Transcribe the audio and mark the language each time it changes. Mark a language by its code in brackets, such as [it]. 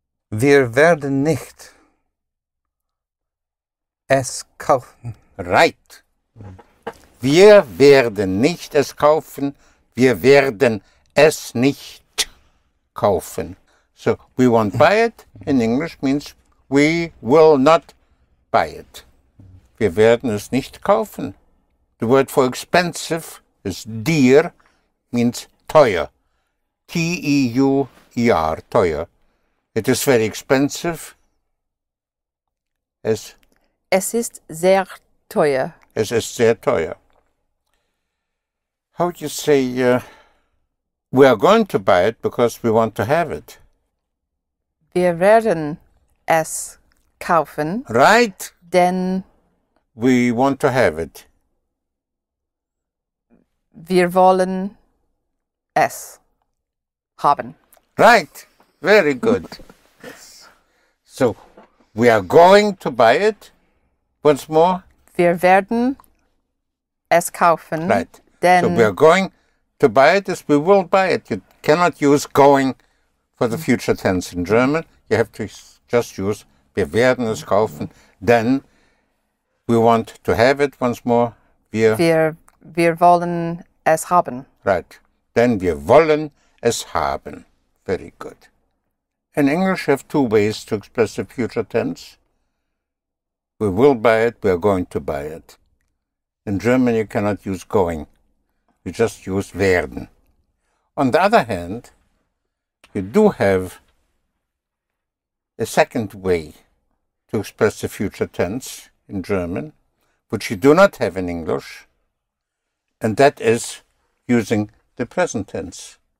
[de] Wir werden nicht es kaufen. [en] Right. [de] Wir werden nicht es kaufen. Wir werden es nicht kaufen. [en] So, we won't buy it in English means we will not buy it. [de] Wir werden es nicht kaufen. [en] The word for expensive is dear, means teuer. T-E-U-E-R, teuer. It is very expensive. [de] Es ist sehr teuer. ist sehr teuer. [en] How would you say, we are going to buy it because we want to have it? [de] Wir werden es kaufen, [en] Right? [de] denn [en] We want to have it. [de] wir wollen es haben. [en] Right. Very good. So, we are going to buy it. Once more. [de] Wir werden es kaufen, [en] Right. [de] denn [en] So we are going to buy it as we will buy it. You cannot use going for the future tense in German. You have to just use [de] wir werden es kaufen. [en] Then we want to have it once more. [de] wir wollen es haben. [en] Right. [de] Then wir wollen es haben. [en] Very good. In English, you have two ways to express the future tense. We will buy it, we are going to buy it. In German, you cannot use going. You just use werden. On the other hand, you do have a second way to express the future tense in German, which you do not have in English, and that is using the present tense.